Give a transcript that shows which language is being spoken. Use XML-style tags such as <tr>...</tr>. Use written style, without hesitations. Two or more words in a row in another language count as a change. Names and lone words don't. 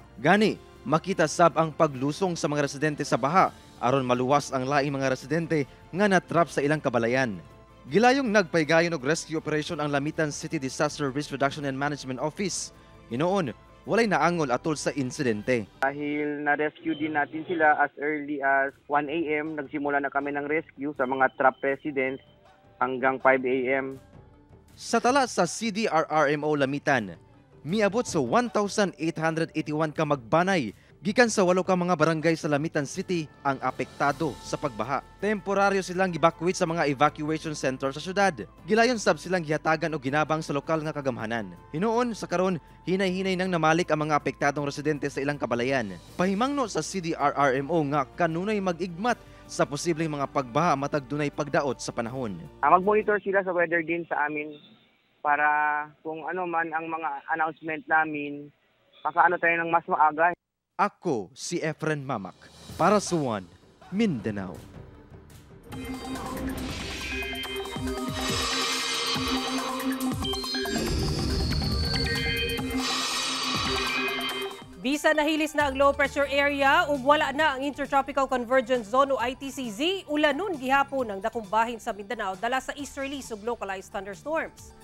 <ceb>Gani, makita sab ang paglusong sa mga residente sa baha aron maluwas ang laing mga residente nga natrap sa ilang kabalayan. Gilayong nagpaygayon og</ceb> <en>rescue operation</en> <ceb>ang Lamitan City Disaster Risk Reduction and Management Office. Hinoon, walay naangol atol sa insidente.</ceb> <tl>Dahil na-rescue din natin sila</tl> <en>as early as</en> <tl>1 a.m. Nagsimula na kami ng rescue sa mga</tl> <en>trapped residents</en> <tl>hanggang 5 a.m.</tl> <ceb>Sa tala sa CDRRMO Lamitan, miabot sa 1,881 ka magbanay Gikan sa 8 ka mga barangay sa Lamitan City ang apektado sa pagbaha. Temporaryo silang evacuate sa mga</ceb> <en>evacuation center</en> <ceb>sa syudad. Gilayon sab silang gihatagan o ginabang sa lokal nga kagamhanan. Hinuon sa karon, hinay-hinay nang namalik ang mga apektadong residente sa ilang kabalayan. Pahimangno sa CDRRMO nga kanunay mag-igmat sa posibleng mga pagbaha matag dunay pagdaot sa panahon.</ceb> <tl>Mag-monitor sila sa weather din sa amin para kung ano man ang mga announcement namin, makaano tayo ng mas maaga.</tl> <ceb>Ako si Efren Mamak para sa One Mindanao. Bisa nahilis na ang</ceb> <en>low pressure area</en> <ceb>ug wala na ang Intertropical Convergence Zone o ITCZ ulanon gihapon ang dakong bahin sa Mindanao dala sa easterlies ug</ceb> <en>localized thunderstorms.</en>